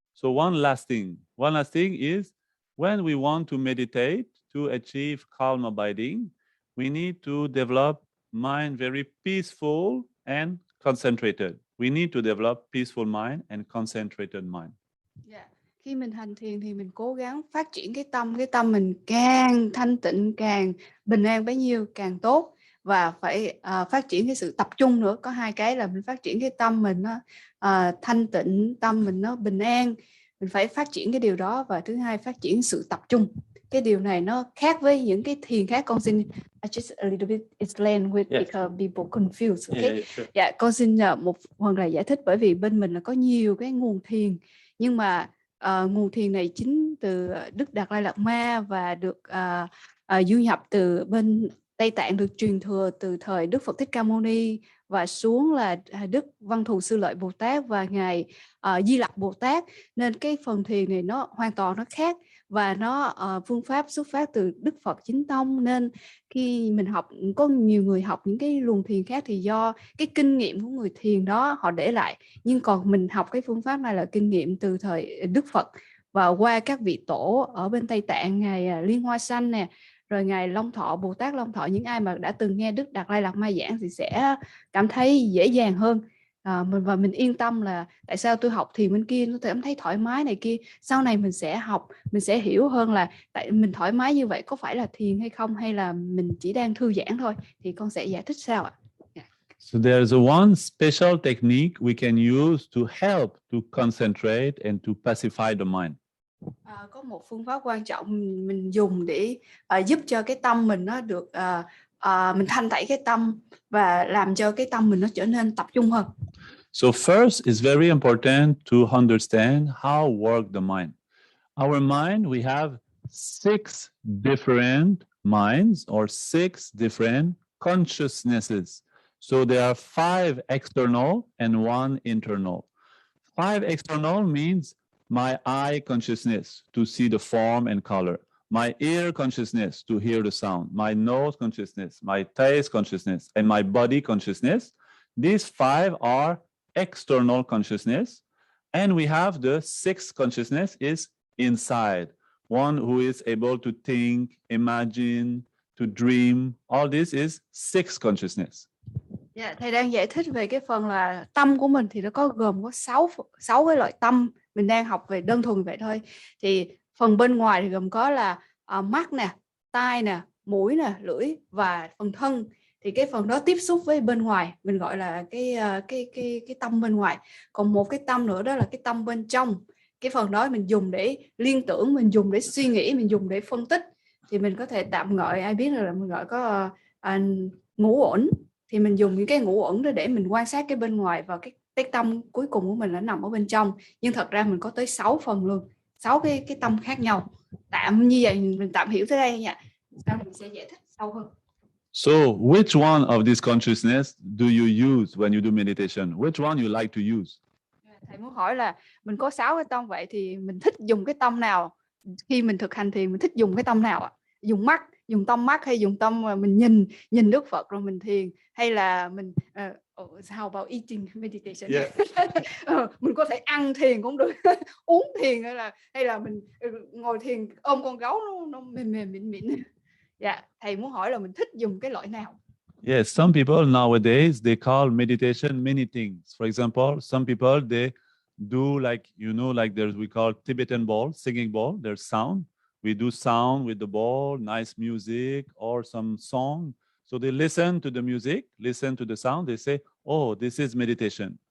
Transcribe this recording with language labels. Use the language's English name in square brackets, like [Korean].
[English] So one last thing is when we want to meditate to achieve calm abiding, we need to develop mind very peaceful and concentrated. We need to develop peaceful mind and concentrated mind. Yeah. [Vietnamese] Khi mình hành thiền thì mình cố gắng phát triển cái tâm mình càng thanh tịnh, càng bình an bấy nhiêu càng tốt, và phải phát triển cái sự tập trung nữa. Có hai cái là mình phát triển cái tâm mình nó thanh tịnh, tâm mình nó bình an, mình phải phát triển cái điều đó, và thứ hai phát triển sự tập trung. Cái điều này nó khác với những cái thiền khác. Con xin [English] just a little bit explain with because people confused. Okay? Sure. [Vietnamese] Dạ, con xin một phần là giải thích, bởi vì bên mình là có nhiều cái nguồn thiền, nhưng mà nguồn thiền này chính từ Đức Đạt Lai Lạt Ma và được du nhập từ bên Tây Tạng, được truyền thừa từ thời Đức Phật Thích Ca Mâu Ni và xuống là Đức Văn Thù Sư Lợi Bồ Tát và ngài Di Lặc Bồ Tát, nên cái phần thiền này nó hoàn toàn nó khác, và nó phương pháp xuất phát từ Đức Phật Chính Tông. Nên khi mình học, có nhiều người học những cái luồng thiền khác thì do cái kinh nghiệm của người thiền đó họ để lại, nhưng còn mình học cái phương pháp này là kinh nghiệm từ thời Đức Phật và qua các vị tổ ở bên Tây Tạng, ngài Liên Hoa Sanh nè, rồi ngài Long Thọ, Bồ Tát Long Thọ. Những ai mà đã từng nghe Đức Đạt Lai Lạt Ma giảng thì sẽ cảm thấy dễ dàng hơn. Và mình yên tâm là tại sao tôi học thiền bên kia nó cảm thấy thoải mái này kia. Sau này mình sẽ học, mình sẽ hiểu hơn là tại mình thoải mái như vậy có phải là thiền hay không, hay là mình chỉ đang thư giãn thôi. Thì con sẽ giải thích sau ạ. [English] So there's one special technique we can use to help to concentrate and to pacify the mind. [Vietnamese] Có một phương pháp quan trọng mình dùng để giúp cho cái tâm mình nó được mình thanh tẩy cái tâm và làm cho cái tâm mình nó trở nên tập trung hơn. [English] So first, it's very important to understand how work the mind. Our mind, we have 6 different minds or 6 different consciousnesses. So there are 5 external and 1 internal. 5 external means my eye consciousness to see the form and color, my ear consciousness to hear the sound, my nose consciousness, my taste consciousness, and my body consciousness. These 5 are external consciousness, and we have the 6th consciousness is inside, one who is able to think, imagine, to dream. All this is 6th consciousness. [Vietnamese] Yeah, thầy đang giải thích về cái phần là tâm của mình thì nó gồm có 6 cái loại tâm. Mình đang học về đơn thuần vậy thôi. Thì phần bên ngoài thì gồm có là mắt nè, tai nè, mũi nè, lưỡi và phần thân. Thì cái phần đó tiếp xúc với bên ngoài mình gọi là cái tâm bên ngoài. Còn một cái tâm nữa đó là cái tâm bên trong. Cái phần đó mình dùng để liên tưởng, mình dùng để suy nghĩ, mình dùng để phân tích. Thì mình có thể tạm gọi, ai biết là mình gọi có ngũ uẩn. Thì mình dùng những cái ngũ uẩn đó để mình quan sát cái bên ngoài, và cái tâm cuối cùng của mình nó nằm ở bên trong. Nhưng thật ra mình có tới 6 phần luôn, 6 cái tâm khác nhau. Tạm như vậy mình tạm hiểu tới đây nha. Sau mình sẽ giải thích sâu hơn. [English] So which one of this consciousness do you use when you do meditation? Which one you like to use? [Vietnamese] Thầy muốn hỏi là mình có 6 cái tâm vậy thì mình thích dùng cái tâm nào? Khi mình thực hành thì mình thích dùng cái tâm nào ạ? Dùng mắt, dùng tâm mắt, hay dùng tâm mà mình nhìn Đức Phật rồi mình thiền, hay là mình [English] how about eating meditation? Yeah. [Vietnamese] Mình có thể ăn thiền cũng được, uống thiền, hay là mình ngồi thiền ôm con gấu nó mịn. Dạ, thầy muốn hỏi là mình thích dùng cái loại nào? [English] Yes, some people nowadays, they call meditation many things. For example, some people, they do like, you know, like we call Tibetan bowl, singing bowl, there's sound. We do sound with the bowl, nice music or some song. So they listen to the music, listen to the sound. They say, oh, this is meditation.